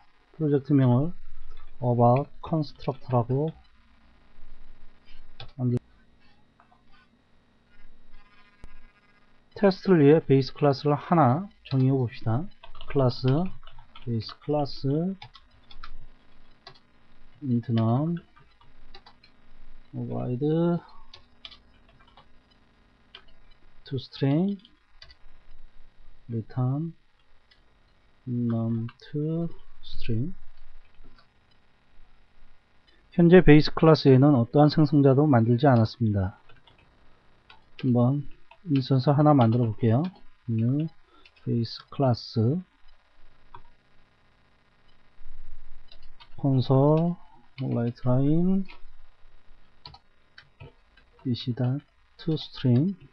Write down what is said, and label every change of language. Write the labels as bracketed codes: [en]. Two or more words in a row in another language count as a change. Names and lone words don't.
[ko] 프로젝트명을 [en] about constructor [ko] 라고 테스트를 위해 베이스 클래스를 하나 정의해 봅시다. [en] class base class int num provide toString return num toString. [ko] 현재 베이스 클래스에는 어떠한 생성자도 만들지 않았습니다. 한번 인스턴스 하나 만들어 볼게요. [en] new base class console writeline toString.